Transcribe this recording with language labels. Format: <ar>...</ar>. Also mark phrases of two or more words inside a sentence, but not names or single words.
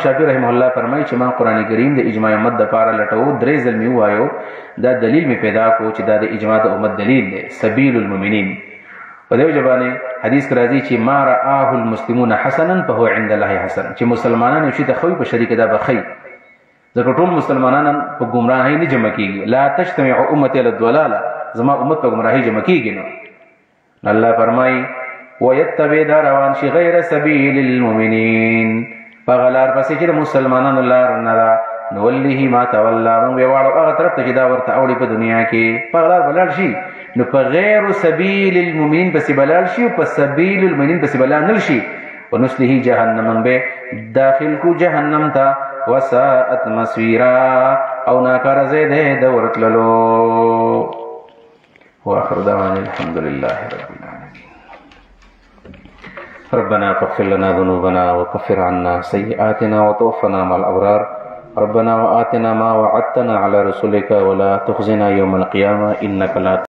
<ps>شافعي رحمه الله فرمایي چې ما قرآن کریم د اجماع امت دپاره لټو 3 ځل مې ووایو دا دلیل مې پیدا کو چې دا د اجماع د امت دلیل دی</ps> <ar>سبیل المؤمنین</ar> <ps>په دې وجه باندې حدیث کې راځي چې</ps> <ar>ما رآه المسلمون حسنا فهو عند الله حسن</ar> <ps>چې مسلمانان یو شي ته ښوي په شریک دا به ښي ځکه ټول مسلمانان په ګمراهۍ نه جمع کېږي</ps> <ar>لا تجتمع امتي على الضلاله</ar> <ps>زما امت په ګمراهۍ جمع کېږي نو الله فرمایي ويتبع دا روان شي</ps> <ar>غیر سبیل المؤمنین</ar> <ps>په هغه لار پسې چې د مسلمانانو لار نه ده</ps> <ar>نوله ما تولی</ar> <ps>موږ به واړو هغه طرف ته چې دا ورته اوړي په دنیا کې په هغه لار به لاړ شي نو په</ps> <ar>غیر سبیل المؤمنین</ar> <ps>پسې به لاړ شي او په</ps> <ar>سبیل المؤمنین</ar> <ps>پسې به لاړ نه شي</ps> <ar>ونصله جهنم</ar> <ps>موږ به داخل کو جهنم ته</ps> <ar>وساءت مصیرا</ar> <ps>او ناکاره ځای دی د ورتللو</ps> <ar>واخر دعوانا الحمد لله رب العالمين ربنا فاغفر لنا ذنوبنا وكفر عنا سيئاتنا وتوفنا مع الأبرار ربنا وآتنا ما وعدتنا على رسلك ولا تخزنا يوم القيامة إنك لا</ar>